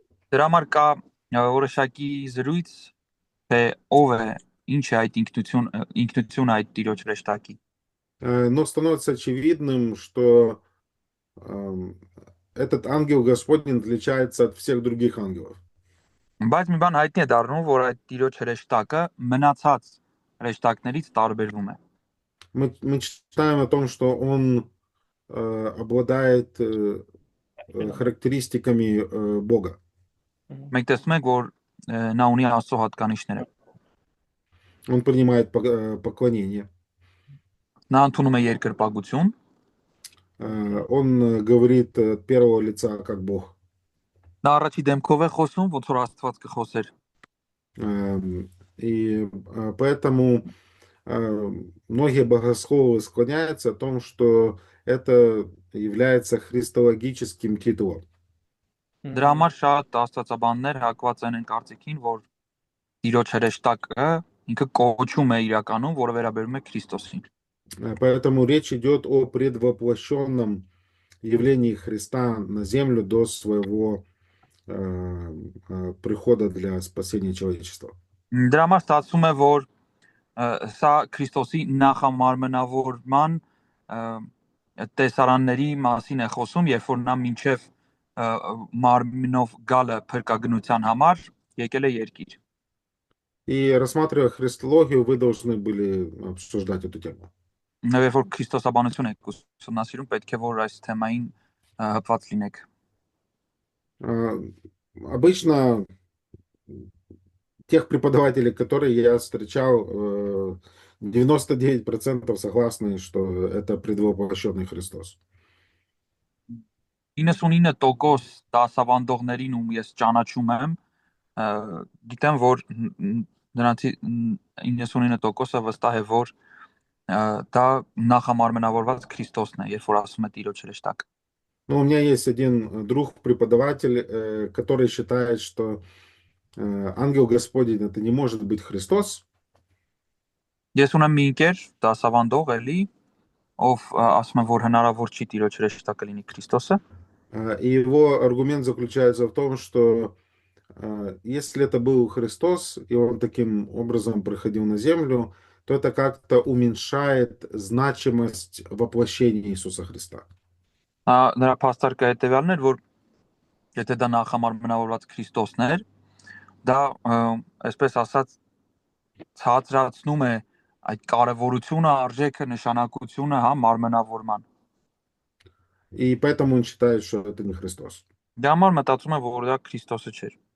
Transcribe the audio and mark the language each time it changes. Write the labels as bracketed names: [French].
[Armenian] Դրա համար կա որոշակի զրույց, թե ով է, ինչ է այդ ինքնությունը այդ Տիրոջ հրեշտակի։ [Russian] Но становится очевидным, что этот ангел Господень отличается от всех других ангелов. [Armenian] Բայց մի բան հայտնի է դառնում, որ այդ տիրոջ հրեշտակը մնացած հրեշտակներից տարբերվում է։ [Russian] Мы читаем о том, что он обладает характеристиками Бога. [Armenian] Մենք տեսնում ենք, որ նա ունի Աստծո հատկանիշները։ [Russian] Он принимает поклонение. [Armenian] Նա ընդունում է երկրպագություն, [Russian] Он говорит от первого лица как Бог. [Armenian] նա առաջի դեմքով է խոսում, ոնց որ Աստված կխոսեր։ [Russian] И поэтому многие богословы склоняются о том, что это является христологическим титулом. [Armenian] Դրա համար շատ աստվածաբաններ հակված են այն կարծիքին, որ տիրոջ հրեշտակը ինքը կոչում է իրականում, որը վերաբերում է Քրիստոսին։ [Russian] Поэтому речь идет о предвоплощенном явлении Христа на землю до своего прихода для спасения человечества. [Armenian] Դրա համար ստացվում է, որ սա Քրիստոսի նախամարմնավորման տեսարանների մասին է խոսում, երբ որ նա մինչև մարմնով գալը փրկագնության համար եկել է երկիր։ [Russian] И рассматривая христологию, вы должны были обсуждать эту тему. [Armenian] Երբ որ քրիստոսաբանություն եք ուսումնասիրում, պետք է որ այս թեմային հպված լինեք։ [Russian] Обычно тех преподавателей, которые я встречал, 99% согласны, что это предвоплощенный Христос. [Armenian] 99% դասավանդողներին ում ես ճանաչում եմ, գիտեմ, որ նրանցի 99%-ը վստահ է, որ դա նախամարմնավորված Քրիստոսն է, երբ որ ասում է Տիրոջ հրեշտակ։ [Russian] Но у меня есть один друг, преподаватель, который считает, что ангел Господень это не может быть Христос. [Armenian] Ես ունեմ մի ընկեր, դասավանդող էլի, ով ասում է, որ հնարավոր չի Տիրոջ հրեշտակը լինի Քրիստոսը։ [Russian] И его аргумент заключается в том, что если это был Христос, и он таким образом приходил на землю, то это как-то уменьшает значимость воплощения Иисуса Христа. [Armenian] Նրա փաստարկը հետևյալն էր, որ եթե դա նախամարմնավորված Քրիստոսն էր, դա այսպես ասած ցածրացնում է այդ կարևորությունը, արժեքը, նշանակությունը, հա, մարմնավորման։ [Russian] И поэтому он считает, что это не Христос. [Armenian] Դրա համար մտածում եմ, որ դա Քրիստոսը չէր։